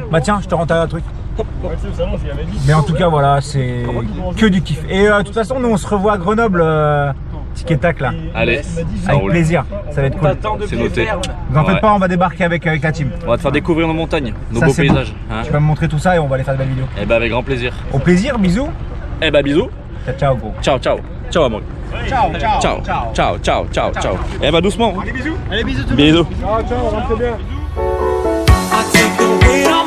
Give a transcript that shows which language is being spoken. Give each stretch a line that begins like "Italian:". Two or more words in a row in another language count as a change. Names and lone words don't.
French: Bah tiens, je te rends un truc. Mais en tout cas, voilà, c'est que du kiff. Et de toute façon, nous on se revoit à Grenoble. Tic et tac là. Allez, avec plaisir, ça va être cool. C'est noté. Vous en faites pas, on va débarquer avec la team. On va te faire découvrir nos montagnes, nos Ça, beaux c'est paysages. beau. Hein. Tu vas me montrer tout ça et on va aller faire de belles vidéos. Eh ben avec grand plaisir. Au plaisir, bisous. Eh ben bisous. Ciao, ciao gros. Ciao, ciao. Ciao amour. Ciao, ciao, Ciao, ciao, ciao, ciao, ciao. Eh ben doucement. Allez bisous. Allez bisous tout le monde. Bisous. Ciao, ciao, rentrez bien.
English: I take the wheel.